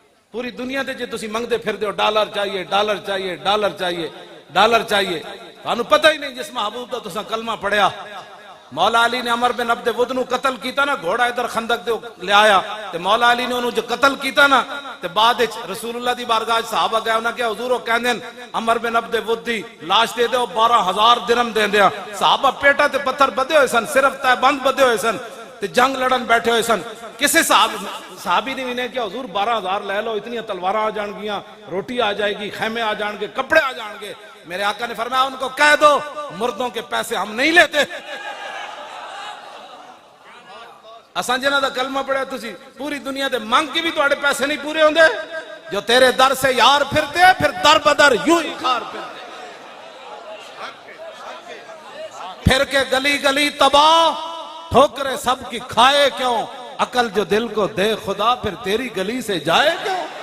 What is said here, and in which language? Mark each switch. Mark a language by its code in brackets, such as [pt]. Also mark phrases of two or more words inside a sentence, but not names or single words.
[pa] پوری دنیا دے جے تسی منگدے پھر دیو ڈالر چاہیے ڈالر چاہیے ڈالر چاہیے ڈالر چاہیے، تانوں پتہ ہی نہیں جس محبوب دا تساں کلمہ پڑھیا۔ مولا علی نے عمر بن عبد ود نو قتل کیتا نا، گھوڑا ادھر خندق دے لے آیا تے مولا علی نے انہوں جو قتل کیتا نا تے بعد رسول اللہ دی بارگاہ صحابہ گئے انہاں کہ حضور وہ کہندے عمر بن عبد ود دی لاش دے دے 12,000 درہم دے دیا۔ صحابہ پیٹا تے پتھر بدے ہوئے سن، صرف تے بند بدے ہوئے سن تے جنگ لڑن بیٹھے ہوئے سن۔ کسے صحابی نے انہیں کہ حضور 12,000 لے لو، اتنی تلواراں آ جان گیاں، روٹی آ جائے گی، خیمے آ جان گے، کپڑے آ جان گے۔ [ur] میرے آقا نے فرمایا ان کو کہہ دو مردوں کے پیسے ہم نہیں لیتے۔ [pa] اساں جنہاں دا کلمہ پڑھیا تسی پوری دنیا دے منگ کے بھی تواڈے پیسے نہیں پورے ہوندے، [ur] جو تیرے در سے یار پھرتے پھر در بدر یوں ہی خار پھرتے، پھر کے گلی گلی تباہ، ٹھوکرے سب کی کھائے کیوں، عقل جو دل کو دے خدا پھر تیری گلی سے جائے کیوں۔